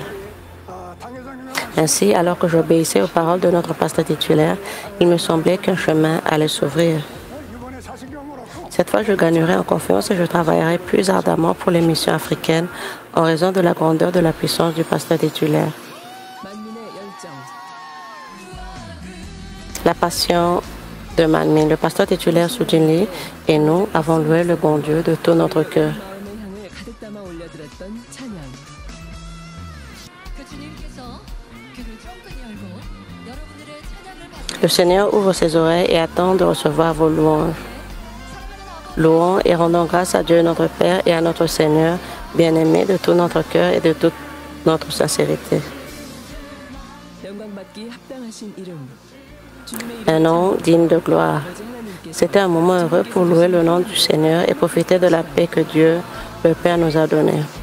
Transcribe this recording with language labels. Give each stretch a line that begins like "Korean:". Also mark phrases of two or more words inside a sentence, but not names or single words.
French: Ainsi, alors que j'obéissais aux paroles de notre pasteur titulaire, il me semblait qu'un chemin allait s'ouvrir. Cette fois, je gagnerai en confiance et je travaillerai plus ardemment pour les missions africaines en raison de la grandeur de la puissance du pasteur titulaire.
Korean: 만민의 열정
French: La passion de Manmin, le pasteur titulaire Soo Jin Lee et nous avons loué le bon Dieu de tout notre cœur.
Korean: 마음의 향을 가득 담아 올려드렸던 찬양 그 주님께서 귀를 쫑긋이 열고 여러분들의 찬양을 받고
French: Le Seigneur ouvre ses oreilles et attend de recevoir vos louanges. Louons et rendons grâce à Dieu notre Père et à notre Seigneur, bien-aimé de tout notre cœur et de toute notre sincérité.
Korean: 영광받기 합당하신 이름 주님의
French: Un
Korean: 이름
French: nom digne de gloire.
Korean: 아버지 하나님께서
French: C'était un moment heureux pour louer le nom du Seigneur et profiter de la paix que Dieu, le Père, nous a donnée.